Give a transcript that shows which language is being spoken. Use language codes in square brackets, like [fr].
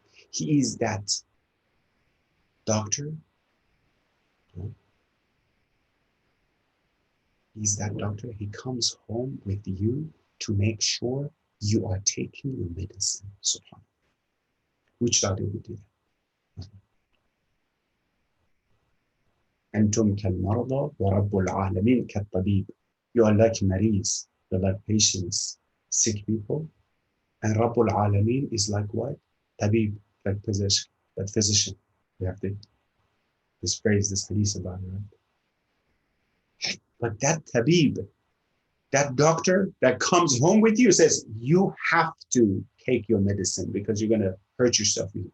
[en] He is that doctor. He's that doctor. He comes home with you to make sure you are taking your medicine. Subhanallah. Which doctor would do that? [ar] أنتم كالمرضى ورب العالمين كالطبيب. [en] You are like Maris, you're like patients, sick people. And Rabbul Alameen is like what? Tabib, like physician, that physician. We have this phrase, this hadith about it, right? But that tabib, that doctor that comes home with you says, you have to take your medicine because you're going to hurt yourself.